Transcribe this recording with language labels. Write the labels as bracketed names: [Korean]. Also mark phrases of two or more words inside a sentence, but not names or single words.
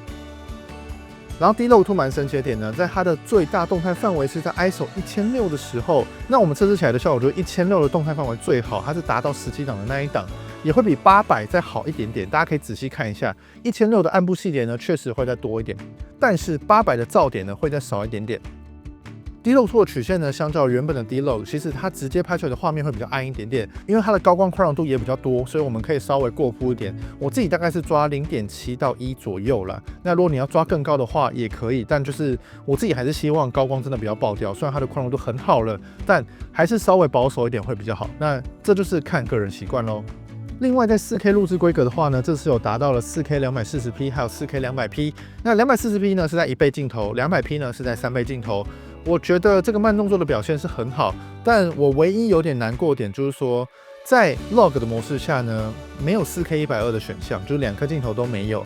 [Chinese] 然後 D-Log2 蠻神奇的點呢，在它的最大動態範圍是在 ISO 1600的時候，那我們測試起來的效果就是1600的动態範圍最好，它是達到17檔的那一檔。也會比800再好一點點，大家可以仔細看一下，1600的暗部細節呢確實會再多一點，但是800的噪點呢會再少一點點。D-Log2 的曲線呢，相較原本的 D-Log， 其實它直接拍出來的畫面會比較暗一點點，因為它的高光寬容度也比較多，所以我們可以稍微過曝一點。我自己大概是抓 0.7 到1左右啦。那如果你要抓更高的話也可以，但就是我自己還是希望高光真的不要爆掉。虽然它的寬容度很好了，但還是稍微保守一點會比較好。那這就是看個人習慣咯。另外，在 4K 錄製規格的話呢，這次有達到了 4K 240p， 還有 4K 200p。那 240p 呢是在1倍鏡頭，200p 呢是在3倍鏡頭。我覺得這個慢動作的表現是很好，但我唯一有點難過的點就是說，在 Log 的模式下呢，沒有 4K 120的選項，就是2顆鏡頭都沒有。